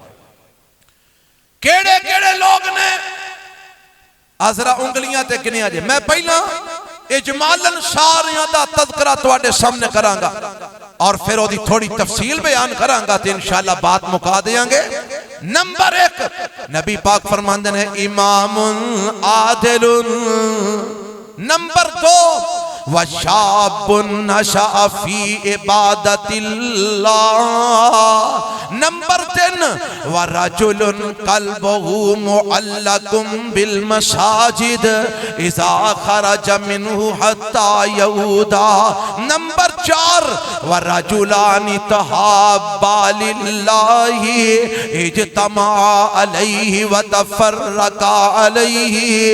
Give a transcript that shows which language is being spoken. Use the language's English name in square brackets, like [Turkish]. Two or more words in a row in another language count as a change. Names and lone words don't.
[Punjabi] کیڑے کیڑے لوگ نے ذرا انگلیاں تے گنیا جے میں پہلا اجمالاً ساریاں دا تذکرہ تواڈے سامنے کرانگا اور پھر وہ دی تھوڑی تفصیل بیان کرانگا تو انشاءاللہ بات مکا دیاں گے نمبر 1 نبی پاک فرماندے ہیں امام عادل نمبر 2 [Arabic] وشاب نشأ فی عبادت اللہ. نمبر 10 ورجل قلبه معلق بالمساجد اذا خرج منه حتى يعود. نمبر 4 ورجلان تحابا للہ اجتمعا علیہ وتفرقا علیہ.